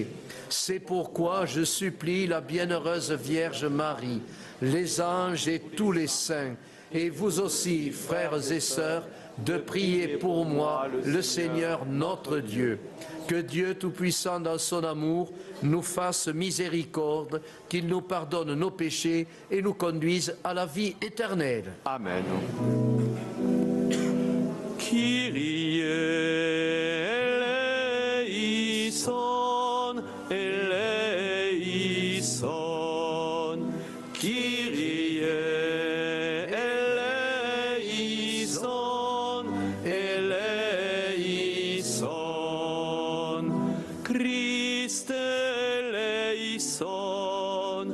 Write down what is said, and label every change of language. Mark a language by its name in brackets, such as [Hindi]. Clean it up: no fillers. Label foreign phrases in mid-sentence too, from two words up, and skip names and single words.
[French] C'est pourquoi je supplie la bienheureuse Vierge Marie, les anges et tous les saints, et vous aussi, frères et sœurs, de prier pour moi, le Seigneur notre Dieu. Que Dieu Tout-Puissant dans son amour nous fasse miséricorde, qu'il nous pardonne nos péchés et nous conduise à la vie éternelle. Amen. [Greek] Κύριε ἐλέησον, ἐλέησον, Κύριε ἐλέησον, ἐλέησον, Χριστὲ ἐλέησον,